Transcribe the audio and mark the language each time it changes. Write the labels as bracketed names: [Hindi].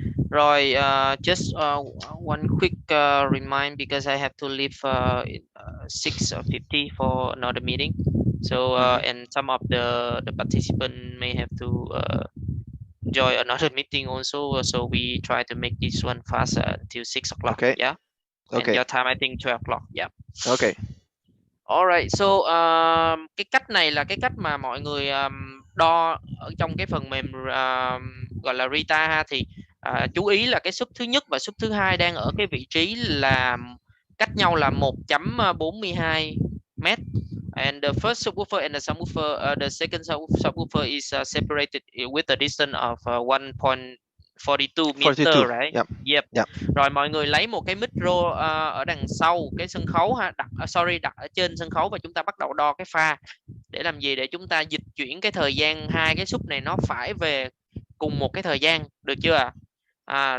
[English] Rồi, just one quick remind because I have to leave 6:50 for another meeting. So and some of the participant may have to join another meeting also. So we try to make this one faster until 6 o'clock. Okay. Yeah. And Okay. your time I think 12 o'clock. Yeah. Okay. [Vietnamese] Alright, so cái cách này là cái cách mà mọi người đo ở trong cái phần mềm gọi là Rita ha, thì chú ý là cái sub thứ nhất và sub thứ hai đang ở cái vị trí là cách nhau là 1.42 mét. [English] And the first subwoofer and the subwoofer, the second subwoofer is separated with a distance of 1.42 meter, 42. right? Yep. Yep. [Vietnamese] Rồi mọi người lấy một cái micro ở đằng sau cái sân khấu ha, đặt ở trên sân khấu và chúng ta bắt đầu đo cái pha. Để làm gì? Để chúng ta dịch chuyển cái thời gian hai cái sub này nó phải về cùng một cái thời gian, được chưa ạ?